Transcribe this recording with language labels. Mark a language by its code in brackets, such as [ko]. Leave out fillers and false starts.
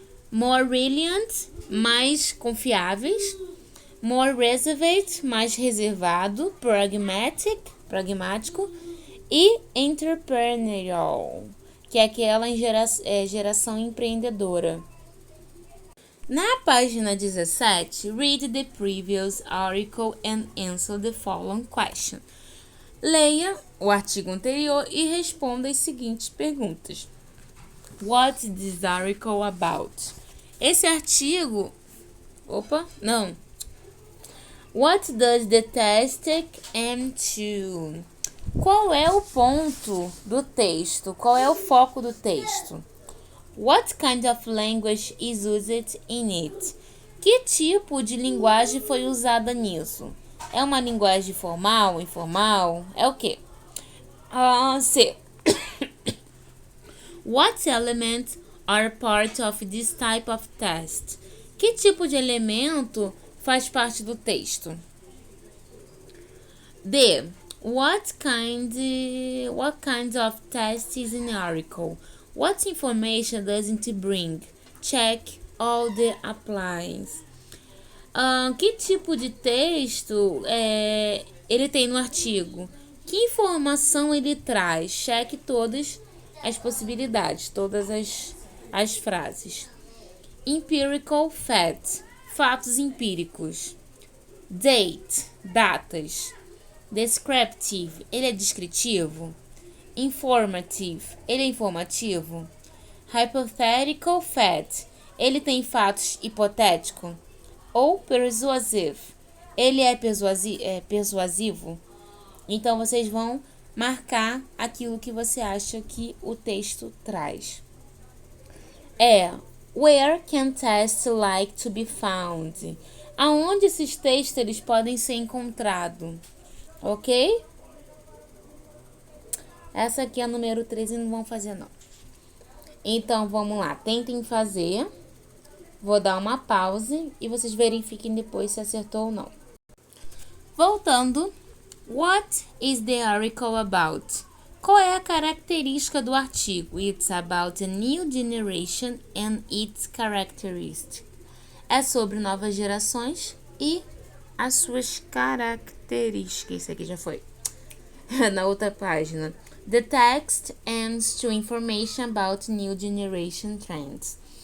[en] More resilient, [pt] mais confiáveis. [en] More reserved, [pt] mais reservado. Pragmático. E entrepreneurial, que é aquela geração empreendedora. Na página 17, [en] read the previous article and answer the following question. [pt] Leia o artigo anterior e responda as seguintes perguntas. [en] What is this article about? [pt] Esse artigo... [en] What does the text aim to? [pt] Qual é o ponto do texto? Qual é o foco do texto? [en] What kind of language is used in it? [pt] Que tipo de linguagem foi usada nisso? É uma linguagem formal, informal? É o quê? C. [en] What elements are part of this type of test? [pt] Que tipo de elemento faz parte do texto? D. [en] What kind of test is in the article? What information does it bring? Check all the applies. [pt] Que tipo de texto ele tem no artigo? Que informação ele traz? Cheque todas as possibilidades, todas as frases. [en] Empirical facts, [pt] fatos empíricos. Date, datas. Descriptive, ele é descritivo. Informative, ele é informativo. [en] Hypothetical fact, [pt] ele tem fatos hipotéticos. Ou persuasive, ele é persuasivo. Então, vocês vão marcar aquilo que você acha que o texto traz. [en] Where can tests like to be found? [pt] Aonde esses textos eles podem ser encontrados? Ok? Essa aqui é a número 3 e não vão fazer não. Então, vamos lá. Tentem fazer. Vou dar uma pausa e vocês verifiquem depois se acertou ou não. Voltando. [en] What is the article about? [pt] Qual é a característica do artigo? [en] It's about a new generation and its characteristics. [pt] É sobre novas gerações e as suas características. Isso aqui já foi. Na outra página. [en] The text aims to information about new generation trends.